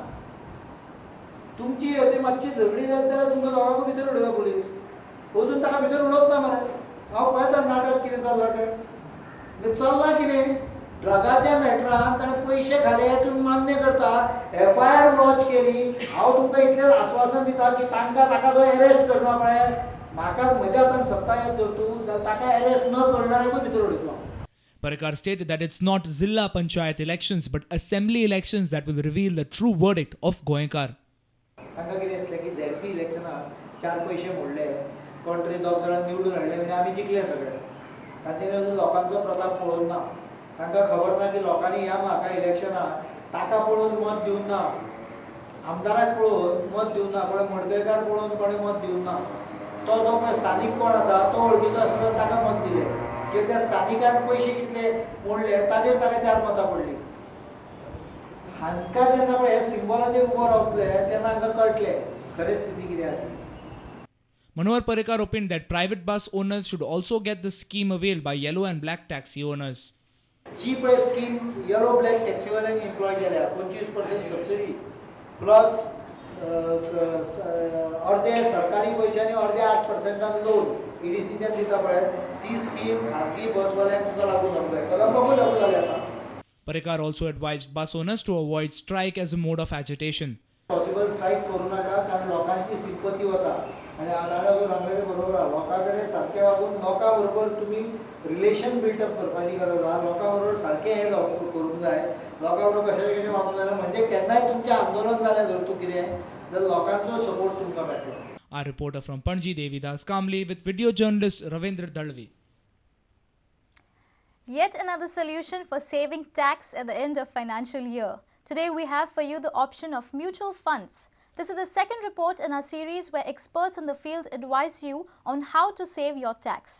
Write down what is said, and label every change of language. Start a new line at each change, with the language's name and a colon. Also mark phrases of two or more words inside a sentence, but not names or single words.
Konkani: तुमची ते मातशी झगडी जाली जाल्यार तुमकां दोगांकूय भितर उडयता पुलीस अजून ताका भितर उडोवप ना मरे हांव पळयता नाटक कितें चल्लां तें चल्लां कितें
English: drug matter
Konkani: ताणें पयशे खाले तुमी मान्य करता FIR लॉन्च केली हांव तुमकां इतलें आश्वासन दिता की ताका जो अरेस्ट करना पळय म्हाका म्हज्या हातान सत्ता येत तर तूं जाल्यार ताका अरेस्ट न करणाऱ्याकूय भितर उडयतलो.
English: Parrikar stated that it's not Zilla Panchayat elections but assembly elections that will reveal the true verdict of Goenkar.
Konkani: तांकां कितें आसलें की
English: ZP election
Konkani: 4 पयशे मोडले कोण तरी 2 जाणां निवडून हाडले म्हणजे आमी जिखले सगळे तांच्यानी अजून लोकांचो प्रताप पळोवन ना तांकां खबर ना की लोकांनी ह्या म्हाका इलेक्शनाक ताका पळोवन मत दिवंक ना आमदाराक पळोवन मत दिवंक ना कोणें मडकयकार पळोवन कोणें मत दिवंक ना तो जो पळय स्थानीक कोण आसा तो वळखीचो आसलो जाल्यार ताका मत दिलें किंवा त्या स्थानिकान पयशे कितले मोडले ताजेर ताका 4 मतां पडली हांकां जेन्ना पळय हे सिंबॉलाचेर उबो रावतले तेन्ना हांकां कळटलें खरें स्थिती कितें आसा.
English: Manohar Parrikar opined that private bus owners should also get the scheme availed by yellow and black taxi owners.
Konkani: जी पळय स्कीम
English: yellow black taxi
Konkani: एम्प्लॉय केल्या 25%
English: subsidy plus
Konkani: अर्दे सरकारी पयशांनी अर्दे 8% लोन EDCच्यान दिता पळय ती स्कीम खाजगी बसवाल्यांक सुद्दां लागू जावंक जाय कदंबाकूय लागू जाल्या आतां.
English: Parrikar also advised bus owners to avoid strike as a mode of agitation. possible strike
Konkani: करूं नाका कारण लोकांची सिंपती वता आनी हांवें सांगलेलें बरोबर आहा लोकां कडेन सारकें वागून लोकां बरोबर तुमी
English: relation buildup
Konkani: करपाची गरज आहा लोकां बरोबर सारकें हें करूंक जाय लोकां बरोबर कशें वागूंक जाय म्हणजे केन्नाय तुमचें आंदोलन जालें जर तूं कितें जाल्यार लोकांचो सपोर्ट तुमकां मेळटलो.
English: Our reporter from Panji, Devidas Kamli, with video journalist Ravindra Dalvi. Yet another solution for saving tax at the end of financial year. Today we have for you the option of mutual funds. This is the second report in our series where experts in the field advise you on how to save your tax.